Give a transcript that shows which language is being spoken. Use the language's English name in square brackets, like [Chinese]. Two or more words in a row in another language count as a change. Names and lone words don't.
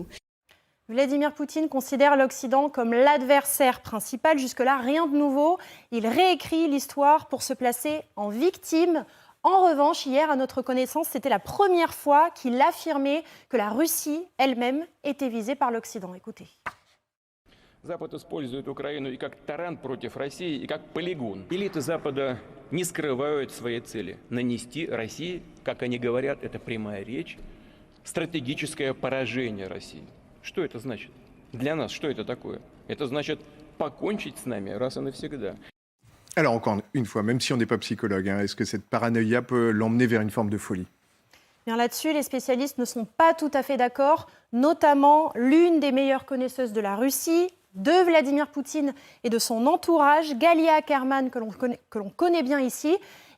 [French] Vladimir Poutine considère l'Occident comme l'adversaire principal. Jusque-là, rien de nouveau. Il réécrit l'histoire pour se placer en victime. En revanche, hier, à notre connaissance, c'était la première fois qu'il affirmait que la Russie elle-même était visée par l'Occident. Écoutez. [Russian] Запад использует Украину и как таран против России, и как полигон. Элиты Запада не скрывают своей цели – нанести России, как они говорят, это прямая речь, стратегическое поражение России. Что это значит? Для нас что это такое? Это значит покончить с нами раз и навсегда. [French] Alors encore une fois, même si on n'est pas psychologue, est-ce que cette paranoïa peut l'emmener vers une forme de folie ? Bien là-dessus, les spécialistes ne sont pas tout à fait d'accord, notamment l'une des meilleures connaisseuses de la Russie, de Vladimir Poutine et de son entourage, Galia Ackerman, que l'on connaît bien ici.